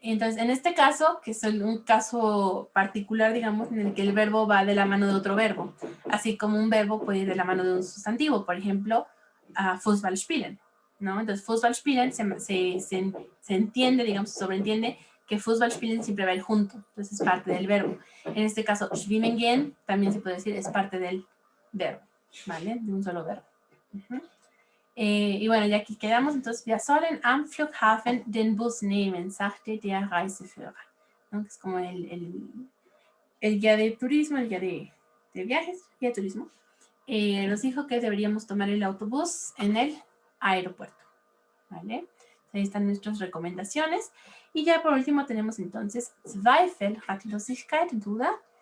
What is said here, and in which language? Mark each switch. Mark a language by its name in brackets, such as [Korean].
[Spanish] Entonces, en este caso, que es un caso particular, digamos, en el que el verbo va de la mano de otro verbo, así como un verbo puede ir de la mano de un sustantivo, por ejemplo, Fußball spielen, ¿no? Entonces, Fußball spielen se entiende, digamos, se sobreentiende que Fußball spielen siempre va a ir junto, entonces es parte del verbo. En este caso, schwimmen gehen también se puede decir es parte del verbo, ¿vale? De un solo verbo. Y bueno, ya aquí quedamos, entonces, [German] wir sollen am Flughafen den Bus nehmen, sagte der Reiseführer. [Spanish] ¿No? Que es como el guía de turismo, el guía de viajes, guía de turismo. Nos dijo que deberíamos tomar el autobús en el aeropuerto. ¿Vale? Ahí están nuestras recomendaciones. Y ya por último tenemos entonces Zweifel, Ratlosigkeit, duda.